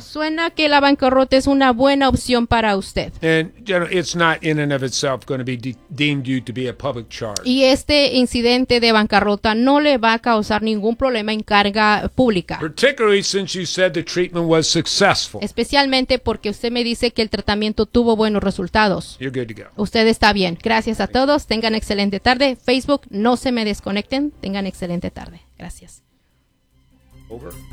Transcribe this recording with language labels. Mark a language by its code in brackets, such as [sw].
[es] Suena que la bancarrota es una buena opción para usted. [en] And you know, it's not in and of itself going to be deemed you to be a public charge. [es] Y este incidente de bancarrota no le va a causar ningún problema en carga pública. [en] Particularly since you said the treatment was successful. [es] Especialmente porque usted me dice que el tratamiento tuvo buenos resultados. [en] You're good to go. [es] Usted está bien. Gracias a todos. Tengan excelente tarde. Facebook, no se me desconecten. Tengan excelente tarde. Gracias. [en] Over.